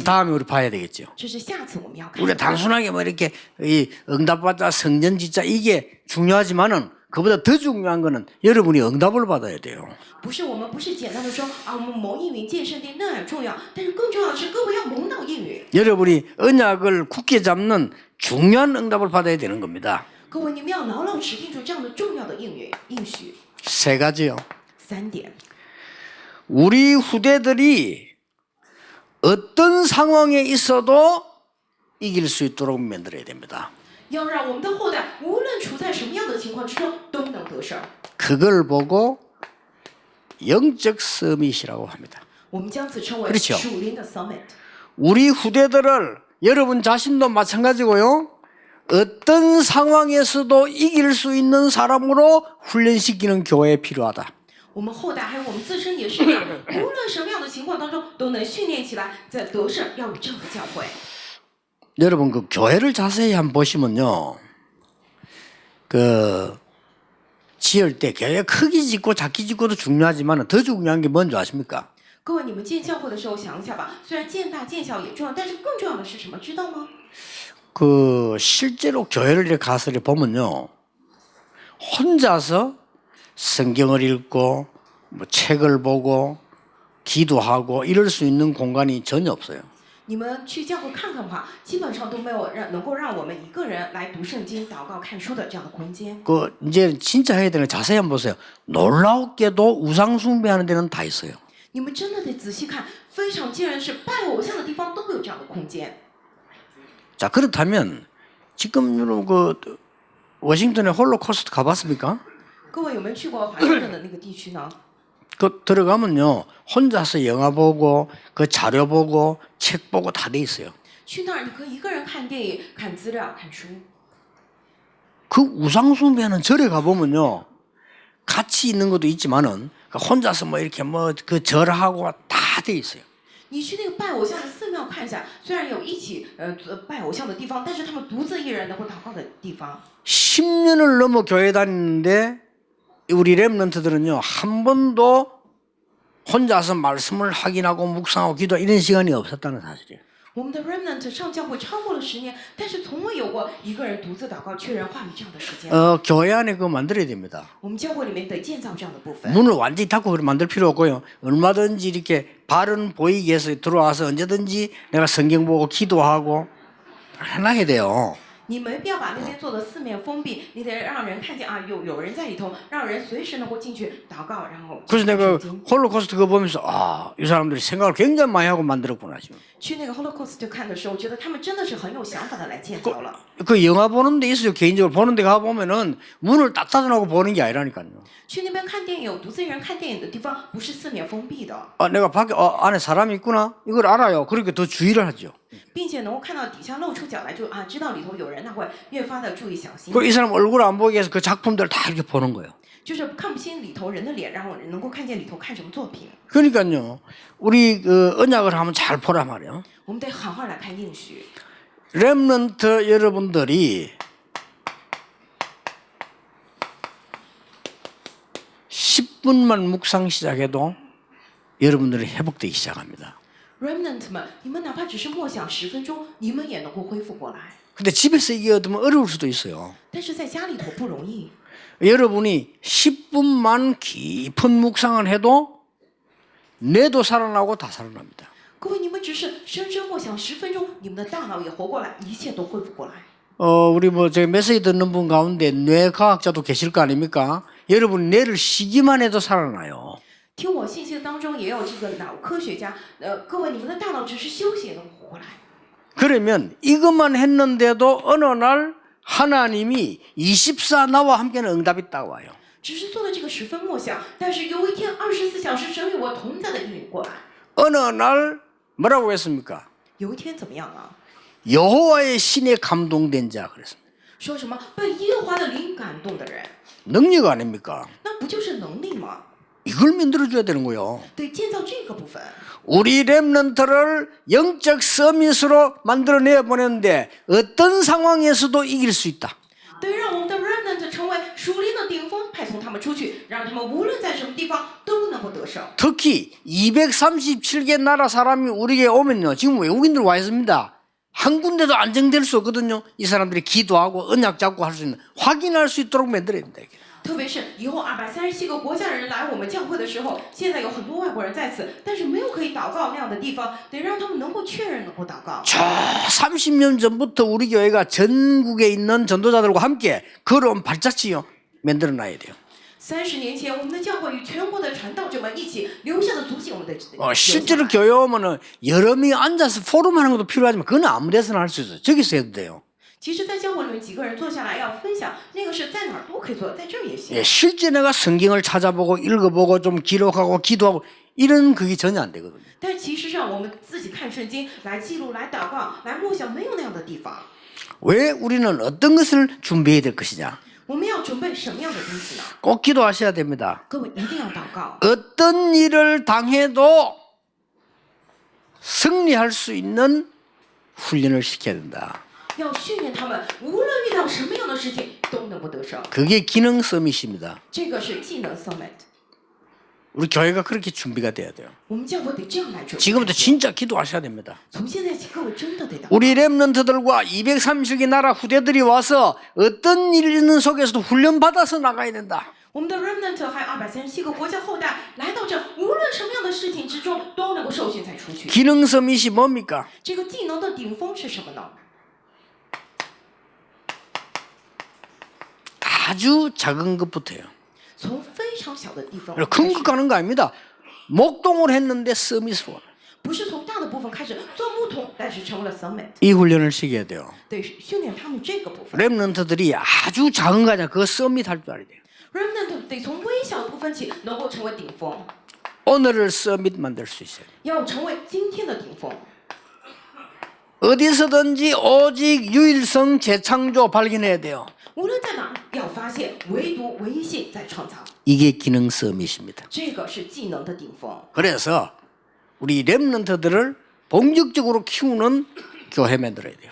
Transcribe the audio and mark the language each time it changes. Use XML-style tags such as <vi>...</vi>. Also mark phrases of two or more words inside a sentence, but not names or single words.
<ko>그건 ， 다음에 우리 봐야 되겠죠.</ko> <zh>这是下次我们要看</zh> <ko>우리가</ko> <zh>的。</zh> <ko>단순하게 뭐 이렇게 이 응답받자 성전 짓자 이게 중요하지만은 그보다 더 중요한 거는 여러분이 응답을 받아야 돼요.</ko> <zh>不是我们不是简单的说啊，我们蒙应允建圣殿那很重要，但是更重要的是各位要蒙到应允。</zh> <ko>여러분이 언약을 굳게 잡는 중요한 응답을 받아야 되는 겁니다.</ko> <zh>各位你们要牢牢持定住这样的重要的应许。</zh> <ko>세 가지요.</ko> <zh>3点，</zh> <ko>우리 후대들이 어떤 상황에 있어도 이길 수 있도록 만들어야 됩니다.</ko> <zh>要让我们的后代无论处在什么样的情况之中都能得胜。</zh> <ko>그걸 보고 영적 서밋이라고 합니다.</ko> <zh>我们将此称为</zh> <ko>그렇죠</ko> <zh>属灵的 summit。</zh> <ko>우리 후대들을 여러분 자신도 마찬가지고요. 어떤 상황에서도 이길 수 있는 사람으로 훈련시키는 교회에 필요하다.</ko> <zh>我们后代还有我们自身也是一样，无论什么样的情况当中都能训练起来，在得胜要有这样的教会。</zh> <ko>여러분 그 교회를 자세히 한번 보시면요. 그 지을 때 교회 크기 짓고 작기 짓고도 중요하지만 더 중요한 게 뭔지 아십니까?</ko> <zh>各位，你们建教会的时候想一下吧，虽然建大建小也重要，但是更重要的是什么？知道吗？</zh> <ko>그 실제로 교회를 이렇게 가서 이렇게 보면요. 혼자서 성경을 읽고 뭐 책을 보고 기도하고 이럴 수 있는 공간이 전혀 없어요.</ko> <zh>你们去教会看看的话，基本上都没有能够让我们一个人来读圣经、祷告、看书的这样的空间。</zh> <ko>그 이제 진짜 해야 되는 거 자세히 한번 보세요. 놀랍게도 우상 숭배하는 데는 다 있어요.</ko> <zh>你们真的得仔细看，非常惊人的是，拜偶像的地方都会有这样的空间。</zh> <ko>자 그렇다면 지금 여러분 그 워싱턴의 홀로코스트 가봤습니까?</ko> <zh>各位有没有去过华盛顿的那个地区呢？</zh> <ko>그 들어가면요 혼자서 영화 보고 그 자료 보고 책 보고 다 돼 있어요.</ko> <zh>去那儿你可以一个人看电影、看资料、看书。</zh> <ko>그 우상숭배하는 절에 가보면요 같이 있는 것도 있지만은 혼자서 뭐 이렇게 뭐 그 절하고 다 돼 있어요.</ko> <zh>你去那个拜偶像的寺庙看一下，虽然有一起拜偶像的地方，但是他们独自一人能够祷告的地方。</zh> <ko>10년을 넘어 교회 다니는데 우리 렘넌트들은요 한 번도 혼자서 말씀을 확인하고 묵상하고 기도하고 이런 시간이 없었다는 사실이에요.</ko> <zh>我们的 remnant 上教会超过了10年，但是从未有过一个人独自祷告确认话语这样的时间。</zh> <ko>교회 안에 그거 만들어야 됩니다.</ko> <zh>我们教会里面得建造这样的部分。</zh> <ko>문을 완전히 닫고 만들 필요 없고요. 얼마든지 이렇게 발은 보이게 해서 들어와서 언제든지 내가 성경 보고 기도하고 해놔야 돼요.</ko> <zh>你没必要把那边做的四面封闭，你得让人看见啊，有人在里头，让人随时能够进去祷告，然后</zh> <ko>그래서 내가</ko> <zh>圣经</zh> <ko>홀로코스트 그거 보면서 이 사람들이 생각을 굉장히 많이 하고 만들었구나 지금.</ko> <zh>去那个 Holocaust 看的时候，觉得他们真的是很有想法的来建造了。</zh> <ko>그 영화 보는 데 있어요. 개인적으로 보는 데 가보면은 문을 딱 닫아놓고 보는 게 아니라니까요.</ko> <zh>去那边看电影，有独自一人看电影的地方，不是四面封闭的，</zh> <ko>내가 밖에 안에 사람이 있구나 이걸 알아요. 그러니까 더 주의를 하죠.</ko> <zh>并且能够看到底下露出脚来，就啊知道里头有人，那会越发的注意小心。</zh> <ko>그리고 이 사람 얼굴 안 보게 해서 그 작품들을 다 이렇게 보는 거예요.</ko> <zh>就是看不清里头人的脸，然后能够看见里头看什么作品。</zh> <ko>그러니까요. 우리 그 언약을 한번 잘 보라 말이에요.</ko> <zh>我们得好好来看应许。</zh> <ko>렘넌트 여러분들이 10분만 묵상 시작해도 여러분들이 회복되기 시작합니다.</ko> <zh>Remnant 们，你们哪怕只是默想10分钟，你们也能够恢复过来。</zh> <ko>근데 집에서 이게 얻으면 어려울 수도 있어요.</ko> <zh>但是在家里头不容易。</zh> <ko>여러분이 10분만 깊은 묵상을 해도 뇌도 살아나고 다 살아납니다.</ko> <zh>各位，你们只是深深默想10分钟，你们的大脑也活过来，一切都恢复过来。</zh> <ko>우리 뭐 저기 메시지 듣는 분 가운데 뇌과학자도 계실 거 아닙니까? 여러분 뇌를 쉬기만 해도 살아나요.</ko> <zh>听我信息当中也有这个脑科学家，各位，你们的大脑只是休息也能活过来。</zh> <ko>그러면 이것만 했는데도 어느 날 하나님이 24 나와 함께는 응답이 딱 와요.</ko> <zh>只是做了这个10分默想，但是有一天24小时神与我同在的应允过来。</zh> <ko>어느 날 뭐라고 했습니까?</ko> <zh>有一天怎么样啊？</zh> <ko>여호와의 신에 감동된 자 그랬습니다.</ko> <zh>说什么被耶和华的灵感动的人，</zh> <ko>능력 아닙니까?</ko> <zh>那不就是能力吗？</zh> <ko>이걸 만들어줘야 되는 거예요.</ko> <zh>得建造这个部分。</zh> <ko>우리 렘넌트를 영적 서밋으로 만들어내 보내는데 어떤 상황에서도 이길 수 있다.</ko> <zh>得让我们的 remnant 成为属灵的顶峰，派送他们出去，让他们无论在什么地方都能够得胜。</zh> <ko>특히 237개 나라 사람이 우리에게 오면요. 지금 외국인들 와 있습니다. 한 군데도 안정될 수 없거든요. 이 사람들이 기도하고 언약 잡고 할 수 있는 확인할 수 있도록 만들어야 된다. 이게.</ko> <zh>特别是以后237个国家人来我们教会的时候，现在有很多外国人在此，但是没有可以祷告那样的地方，得让他们能够确认能够祷告。</zh> <ko>저 30년 전부터 우리 교회가 전국에 있는 전도자들과 함께 걸어온 발자취요 만들어 놔야 돼요.</ko> <zh>30 年前，我们的教会与全国的传道者们一起留下的足迹，我们的</zh> <ko>실제로 교회 오면은 여러 명이 앉아서 포럼하는 것도 필요하지만 그건 아무 데서나 할 수 있어요. 저기서 해도 돼요.</ko> <zh>其实，在教会里面几个人坐下来要分享，那个是在哪儿都可以做，在这儿也行。</zh> <ko>예, 실제 내가 성경을 찾아보고 읽어보고 좀 기록하고 기도하고 이런 그게 전혀 안 되거든요.</ko> <zh>但其实上，我们自己看圣经来记录、来祷告、来默想，没有那样的地方。</zh> <ko>왜 우리는 어떤 것을 준비해야 될 것이냐?</ko> <zh>我们要准备什么样的东西呢？</zh> <ko>꼭 기도하셔야 됩니다.</ko> <zh>各位一定要祷告。</zh> <ko>어떤 일을 당해도 승리할 수 있는 훈련을 시켜야 된다.</ko> <zh>要训练他们，无论遇到什么样的事情都能够得胜。</zh> <ko>그게 기능 서밋입니다.</ko> <zh>这个是技能 summit，</zh> <ko>우리 교회가 그렇게 준비가 돼야 돼요.</ko> <zh>我们教会得这样来准备。</zh> <ko>지금부터 진짜 기도하셔야 됩니다.</ko> <zh>从现在起，各位真的得祷告。</zh> <ko>우리 렘넌트들과 230개 나라 후대들이 와서 어떤 일 있는 속에서도 훈련받아서 나가야 된다.</ko> <zh>我们的 remnant 还有237个国家后代来到这，无论什么样的事情之中，都能够受训才出去。</zh> <ko>기능 서밋이 뭡니까?</ko> <zh>这个技能的顶峰是什么呢？</zh> <ko>아주 작은 것부터요.</ko> <zh>从非常小的地方</zh> <ko>큰 것 가는 거 아닙니다. 목동을 했는데 서밋으로 와요.</ko> <zh>不是从大的部分开始做牧童，但是成为了 summit，</zh> <ko>이 훈련을 시켜야 돼요.</ko> <zh>得训练他们这个部分。</zh> <ko>렘넌트들이 아주 작은 거 아니야. 그거 서밋 할 줄 알아야 돼요.</ko> <zh>remnant 得从微小的部分起，能够成为顶峰。</zh> <ko>오늘을 서밋 만들 수 있어요.</ko> <zh>要成为今天的顶峰。</zh> <ko>어디서든지 오직 유일성 재창조 발견해야 돼요.</ko> <zh>无论在哪，要发现唯独唯一性在创造，</zh> <ko>이게 기능 서밋입니다.</ko> <zh>这个是技能的顶峰。</zh> <ko>그래서 우리 렘넌트들을 본격적으로 키우는 교회 만들어야 돼요.</ko>